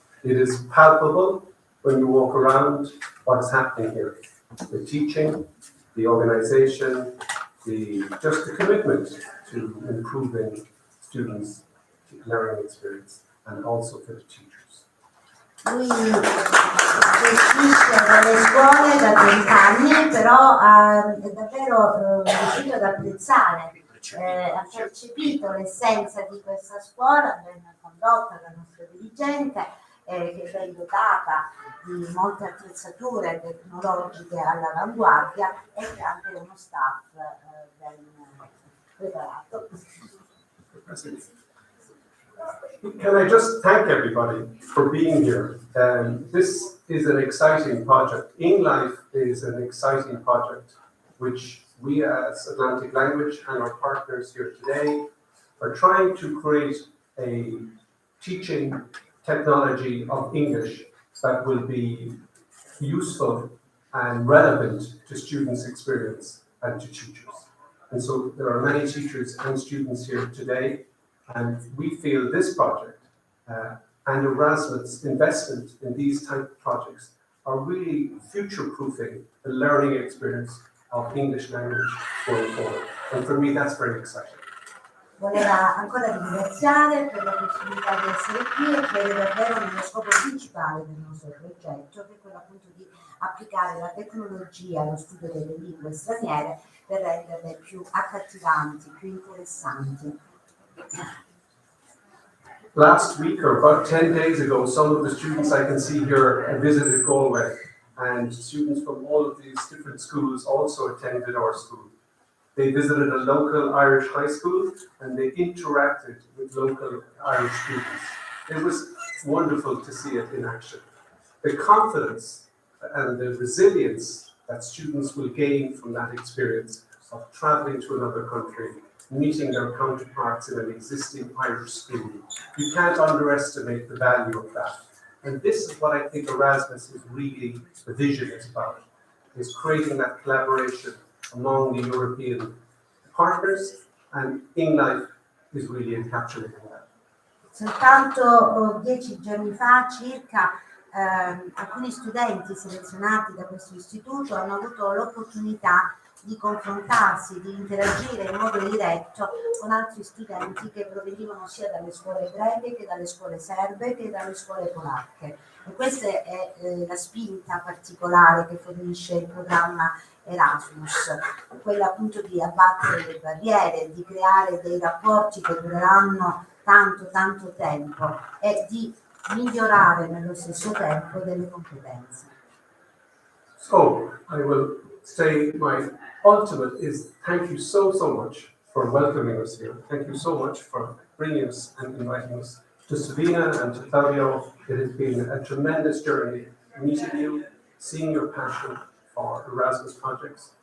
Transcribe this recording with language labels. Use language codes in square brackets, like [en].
[en] It is palpable when you walk around what is happening here. The teaching, the organisation, just the commitment to improving students' learning experience and also for the teachers. [it] Lui gestisce delle scuole da 30 anni, però è davvero riuscito ad apprezzare, ha percepito l'essenza di questa scuola, ben condotta dal nostro dirigente, che è ben dotata di molte attrezzature tecnologiche all'avanguardia e anche uno staff ben preparato. [en] Can I just thank everybody for being here? This is an exciting project. Englife is an exciting project which we as Atlantic Language and our partners here today are trying to create a teaching technology of English that will be useful and relevant to students' experience and to teachers. And so there are many teachers and students here today. And we feel this project and Erasmus' investment in these type of projects are really future-proofing the learning experience of English language going forward. And for me, that's very exciting. [it] Voleva ancora ringraziare per la possibilità di essere qui e crede davvero nello scopo principale del nostro progetto, che è quello appunto di applicare la tecnologia allo studio delle lingue straniere per renderle più accattivanti, più interessanti. [en] Last week, or about 10 days ago, some of the students I can see here visited Galway, and students from all of these different schools also attended our school. They visited a local Irish high school and they interacted with local Irish students. It was wonderful to see it in action. The confidence and the resilience that students will gain from that experience of traveling to another country, meeting their counterparts in an existing Irish school. You can't underestimate the value of that. And this is what I think Erasmus is really, the vision is about, is creating that collaboration among the European partners, and Englife is really encapsulating that. [it] Soltanto 10 giorni fa circa alcuni studenti selezionati da questo istituto hanno avuto l'opportunità di confrontarsi, di interagire in modo diretto con altri studenti che provenivano sia dalle scuole greche che dalle scuole serbe che dalle scuole polacche. E questa è la spinta particolare che fornisce il programma Erasmus, quella appunto di abbattere le barriere, di creare dei rapporti che dureranno tanto tempo e di migliorare nello stesso tempo delle competenze. [en] So, I will say my ultimate is thank you so much for welcoming us here. Thank you so much for bringing us and inviting us to Savina and to Claudio. It has been a tremendous journey meeting you, seeing your passion for Erasmus projects.